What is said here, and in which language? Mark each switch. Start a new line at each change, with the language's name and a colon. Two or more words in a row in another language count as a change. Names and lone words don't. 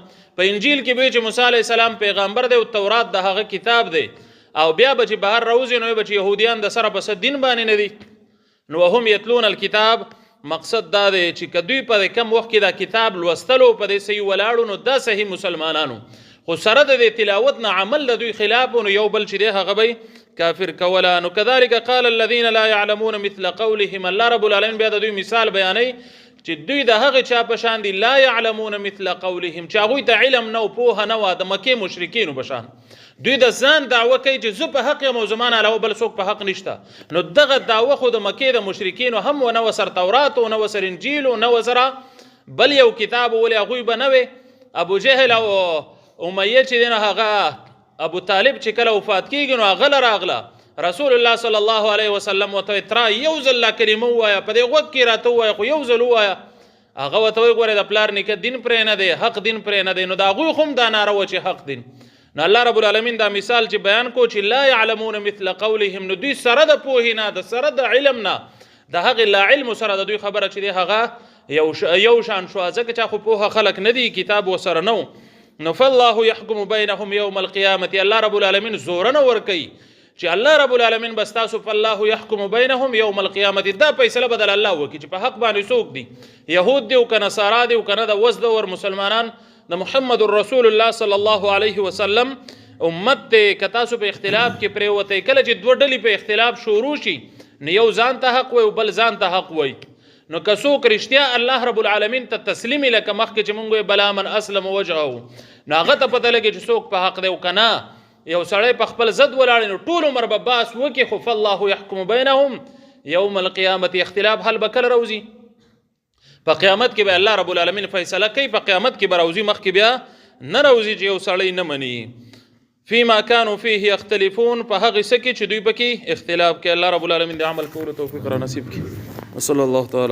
Pashto: په انجیل کې به وی چې موسی علیه السلام پیغمبر دی او تورات د هغه کتاب دی، او بیا به چې بهر راوځي نو به چې یهودیان د سره په دین باندې نه دي. نو
Arabic: وهم یتلون الکتاب
Pashto: مقصد دا دی چې که دوی په کم وخت کې دا کتاب لوستلو په دې صحیح ولاړو نو دا صحیح مسلمانانو، خو سره د دې تلاوت نه عمل د دوی خلاف نو یو بل چې دی هغه به کافر کولا.
Arabic: نو كذلك قال الذين لا يعلمون مثل قولهم.
Pashto: الله رب العالمین بیا د دوی مثال بیانوي چې دوی د هغه چا په شان دي
Arabic: لا يعلمون مثل قولهم،
Pashto: چې هغوی ته علم نه او پوهه نه وه د مکې مشرکینو په شان. دوی د ځان دعوه کوي چې زه په حق یم او زما نه علاوه بل څوک په حق نشته. نو دغه دعوه خو د مکې د مشرکینو هم ونه وه سر تورات او نه وه سر انجیل او نه وه سره بل یو کتاب، ولې هغوی به نه وې. ابو جهل او امیه چې دی نو هغه ابو طالب چې کله وفات کېږي نو هغه له راغله رسول الله
Arabic: صلی الله علیه وسلم
Pashto: ورته ترا یو ځل لا کلمه ووایه، په دې غوږ کې راته ووایه خو یو ځل ووایه. هغه ورته وایي ګورې د پلار نیکه دین پرې نه دی، حق دین پرې نه دی. نو د هغوی خو هم دا ناره وه چې حق دین. نو الله رب العالمین دا مثال چې بیان کو چې
Arabic: لا يعلمون مثل قولهم،
Pashto: نو دوی سره د پوهې نه، د سره د علم نه، د هغې لا علم سره د دوی خبره چې دی هغه یو شان شوه، ځکه چې خو پوهه خلک نه دي، کتاب ورسره نه و.
Arabic: نو فالله يحكم بينهم يوم القيامة.
Pashto: الله رب العالمین زورنه ورکوي چې الله رب العالمین بس تاسو
Arabic: فالله يحكم بينهم يوم القيامة،
Pashto: دا فیصله بدل الله وکړي چې په حق باندې څوک دي، یهود دي او که نصارا دي او که نه د اوس دور مسلمانان د محمد رسول الله
Arabic: صلی الله علیه وسلم
Pashto: امت دی. که تاسو په اختلاف کې پرېوتی، کله چې دوه ډلې په اختلاف شروع شي نو یو ځان ته حق وایي او بل ځان ته حق وایي. نو که څوک رښتیا الله رب العالمین ته تسلیم وي، لکه مخکې چې مونږ وایو
Arabic: بلا من اسلم وجهه،
Pashto: نو هغه ته پته لګي چې څوک په حق دی او که نه. یو سړی په خپل ضد ولاړ نو ټول عمر به باس وکړي، خو
Arabic: فالله يحكم بینهم یوم القیامة.
Pashto: اختلاف حل به کله راوځي؟ په قیامت کې به الله رب العالمین فیصله کوي، په قیامت کې به راوځي، مخکې بیا نه راوځي چې یو سړی نه مني.
Arabic: فيما كانوا فيه يختلفون،
Pashto: په هغه څه کې چې دوی پکې اختلاف کوي. الله رب العالمین د عمل کولو توفیق را نصیب کړي.
Arabic: وصلی الله تعالی